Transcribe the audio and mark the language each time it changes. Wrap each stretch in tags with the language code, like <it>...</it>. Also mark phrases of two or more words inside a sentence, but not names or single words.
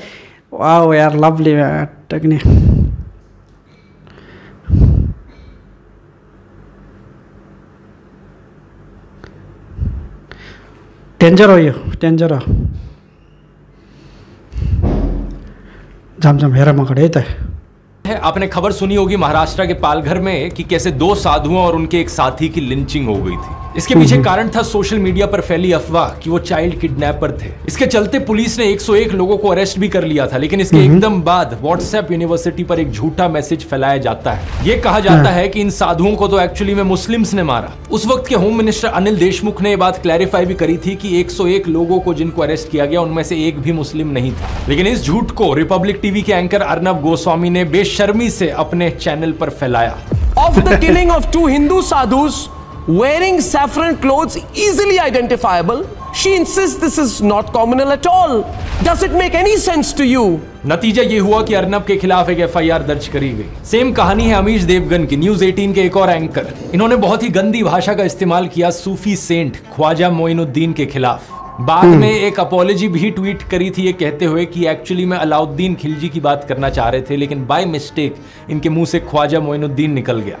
<ne>वाउ यार,</ne> <en>lovely technique.</en> <ne>डेन्जर हो यो, डेन्जर हो। झमझम हेर मकड़ है त।</ne> <hi>आपने खबर सुनी होगी महाराष्ट्र के पालघर में कि कैसे 2 साधुओं और उनके एक साथी की लिंचिंग हो गई थी। इसके पीछे कारण था</hi> <en>social media</en> <hi>पर फैली अफवाह कि वो</hi> <en>child kidnapper</en> <hi>थे। इसके चलते पुलिस ने 101 लोगों को अरेस्ट भी कर लिया था, लेकिन इसके एकदम बाद</hi> <en>WhatsApp University</en> <hi>पर एक झूठा मैसेज फैलाया जाता है। ये कहा जाता है कि इन साधुओं को तो एक्चुअली में मुस्लिम्स ने मारा। उस वक्त के</hi> <en>home minister</en> <hi>अनिल देशमुख ने यह बात क्लैरिफाई भी करी थी कि 101 लोगों को जिनको अरेस्ट किया गया उनमें से एक भी मुस्लिम नहीं था। लेकिन इस झूठ को रिपब्लिक टीवी के एंकर अर्नब गोस्वामी ने बेशर्मी से अपने चैनल पर फैलाया।</hi> <en>Of the killing of 2 Hindu sadhus wearing saffron clothes easily identifiable, she insists this is not communal at all. Does it make any sense to you?</en> <hi>नतीजा ये हुआ कि अर्नब के खिलाफ एक FIR दर्ज करी गई। सेम कहानी है अमीश देवगन की, न्यूज 18 के एक और एंकर। इन्होंने बहुत ही गंदी भाषा का इस्तेमाल किया</hi> <en>Sufi saint</en> <hi>ख्वाजा मोइनुद्दीन के खिलाफ। बाद में एक अपॉलॉजी भी ट्वीट करी थी ये कहते हुए कि एक्चुअली में अलाउद्दीन खिलजी की बात करना चाह रहे थे, लेकिन</hi> <en>by mistake</en> <hi>इनके मुंह से ख्वाजा मोइनुद्दीन निकल गया।</hi>